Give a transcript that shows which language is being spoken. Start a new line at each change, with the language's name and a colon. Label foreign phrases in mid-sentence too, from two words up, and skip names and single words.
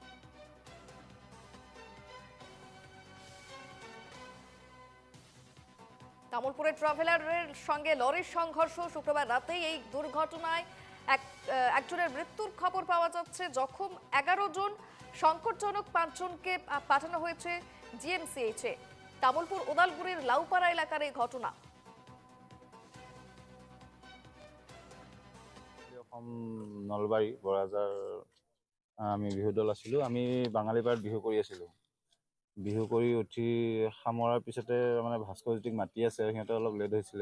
Bangla: তামুলপুরে ট্রাভেলারের সঙ্গে লরির সংঘর্ষ। শুক্রবার রাতেই এই দুর্ঘটনায় একজনের মৃত্যুর খবর পাওয়া যাচ্ছে। জখম 11 জন। সংকটজনক 5 জনকে পাঠানো হয়েছে জিএমসিএইচে। তামুলপুর ওদালগুড়ির লাউপাড়া এলাকার এই ঘটনা।
Assamese: নলবাৰী বৰাজাৰ আমি বিহু দল আছিলোঁ। আমি বাঙালীপাৰাত বিহু কৰি আছিলোঁ। বিহু কৰি উঠি সামৰাৰ পিছতে মানে ভাস্কৰজ্যোতিক মাতি আছে, সিহঁতে অলপ লেট হৈছিলে।